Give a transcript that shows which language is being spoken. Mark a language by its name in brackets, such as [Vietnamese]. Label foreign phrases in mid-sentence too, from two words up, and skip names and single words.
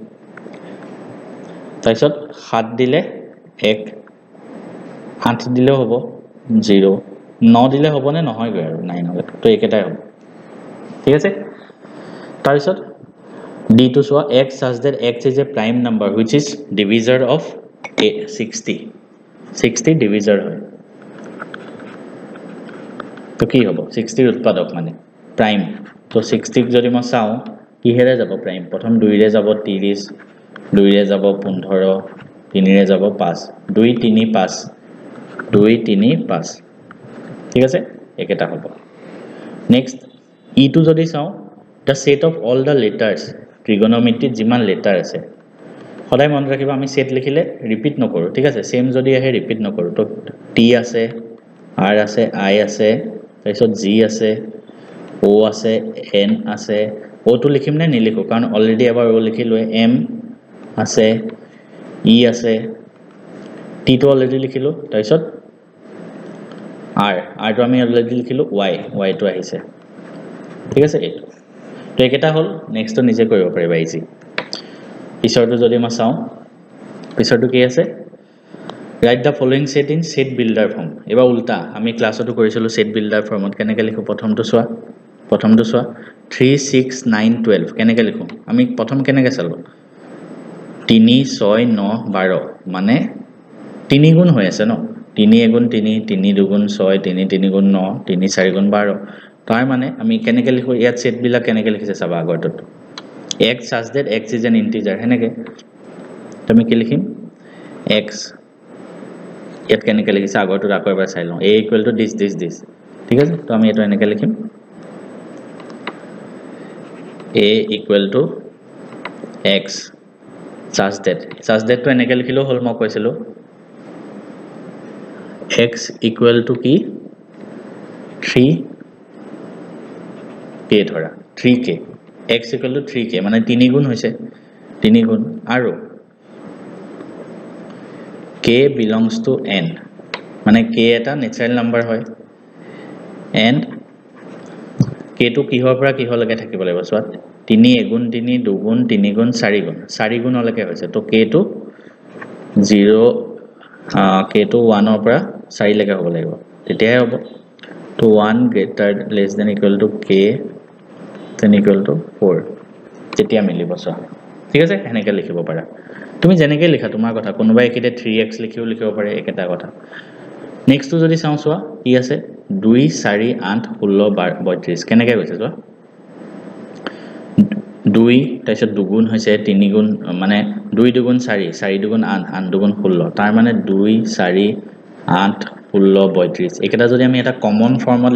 [Assamese] তাৰপিছত 7 দিলে 1 8 দিলে হ'ব 0 9 দিলে হ'ব নে নহয় গৈ আৰু 9 হ'ব তো একেটাই হ'ব ঠিক আছে তাৰপিছত [English] d to show x such that x is a prime number which is divisor of 60 [Assamese] divisor হয় তো কি হ'ব 60 উৎপাদক মানে প্রাইম তো 60 যদি মই চাও কিহেৰে যাব প্রাইম প্ৰথম 2 ৰে যাব 30 2 ৰে যাব 15 3 ৰে যাব 5 2 3 5 2 3 5 ঠিক আছে একেটা হ'ব নেক্সট ই টু যদি চাও [English] the set of all the letters trigonometry [Assamese] যিমান লেটাৰ আছে সদায় মন ৰাখিবা আমি সেট লিখিলে ৰিপিট নকৰো ঠিক আছে সেম যদি আহে ৰিপিট নকৰো তো টি আছে আৰ আছে আই আছে তাৰপিছত জি আছে ও আছে এন আছে ও তো লিখিম নে নিলিখো কাৰণ অলৰেডি এবাৰ ও লিখিলো এম আছে ই আছে টি তো অলৰেডি লিখিলো তাৰপিছত আৰ তো আমি অলৰেডি লিখিলো ওয়াই তো আহিছে ঠিক আছে এইটো তো একেটা হল নেক্সট তো নিজে কৰিব পাৰিবা ইজি পিছৰটো যদি মই চাও পিছৰটো কি আছে [English] write the following set in set builder form [Assamese] এবা উল্টা আমি ক্লাছতো কৰিছিলো [English] set builder [Assamese] ফৰ্মত কেনেকৈ লিখো প্ৰথমটো চোৱা 3 6 9 12 কেনেকৈ লিখো আমি প্ৰথম কেনেকৈ চালো 3 6 9 12 মানে 3 গুণ হৈ আছে ন 3 গুণ 3 3 দুগুণ 6 3 3 গুণ 9 3 4 গুণ 12 তাৰ মানে আমি কেনেকৈ লিখো ইয়াত সেট বিলাক কেনেকৈ লিখিছে চাবা আগৰটোত [English] x such that x is an integer [Assamese] হেনেকে তুমি কি লিখিম x ইয়াত কেনেকৈ লিখিছে আগৰটো আকৌ এবাৰ চাই লওঁ [English] a equal to this [Assamese] ঠিক আছে তো আমি এটো এনেকৈ লিখিম [English] a equal to x such that [Assamese] তো এনেকৈ লিখিলো হল মই কৈছিলো [English] x equal to [Assamese] কি 3k ধৰা 3k [English] x equal to 3k [Assamese] মানে 3 গুণ হৈছে 3 গুণ আৰু [English] k belongs to n [Assamese] মানে k এটা ন্যাচারাল নাম্বার হয় [English] and k to [Assamese] কিহৰ পৰা কিহলৈকে থাকিব লাগিব সোৱাত 3 গুণ 3 2 গুণ 3 গুণ 4 গুণলৈকে হৈছে তো [English] k to 0 k to 1 [Assamese] ৰ পৰা 4 লৈকে হ'ব লাগিব তেতিয়াহে হ'ব [English] to 1 greater less than equal to k then equal to 4 [Assamese] তেতিয়া মিলিব সা ঠিক আছে এনেকৈ লিখিব পাৰা তুমি যেনেকৈ লিখা তোমাৰ কথা কোনোবাই একেতে 3x লিখিও লিখিব পাৰে একেটা কথা নেক্সট তো যদি চাও সোৱা কি আছে 2 4 8 16 32 কেনেকৈ গৈছে সোৱা 2 তাৰপিছত দুগুণ হৈছে 3 গুণ মানে 2 দুগুণ 4 4 দুগুণ 8 8 দুগুণ 16 তাৰ মানে 2 4 8 16 32 একেটা যদি আমি এটা কমন ফৰ্মত